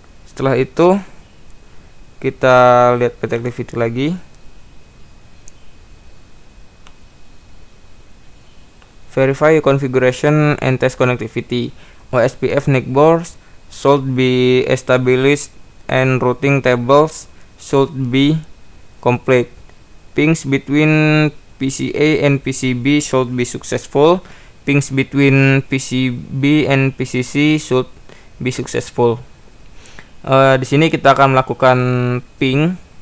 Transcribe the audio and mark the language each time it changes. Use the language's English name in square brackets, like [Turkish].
[Indonesian] Setelah itu kita lihat PT activity lagi. [English] Verify configuration and test connectivity. OSPF NIC boards should be established and routing tables should be complete. Pings between PCA and PCB should be successful. Pings between PCB and PCC should be successful. [Indonesian] Di sini kita akan melakukan ping.